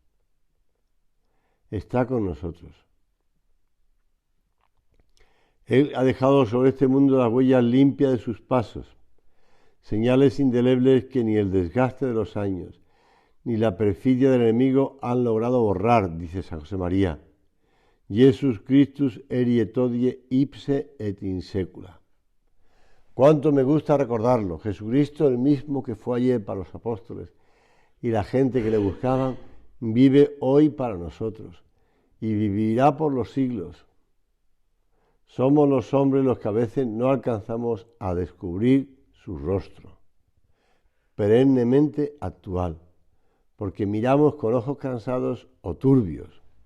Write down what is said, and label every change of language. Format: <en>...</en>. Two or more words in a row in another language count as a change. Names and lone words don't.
<es>Está con nosotros. Él ha dejado sobre este mundo las huellas limpias de sus pasos, señales indelebles que ni el desgaste de los años, ni la perfidia del enemigo han logrado borrar, dice San José María.</es> <la>Jesus Christus erie todie ipse et in secula.</la> <es>Cuánto me gusta recordarlo. Jesucristo, el mismo que fue ayer para los apóstoles y la gente que le buscaban, vive hoy para nosotros y vivirá por los siglos. Somos los hombres los que a veces no alcanzamos a descubrir su rostro, perennemente actual, porque miramos con ojos cansados o turbios.</es>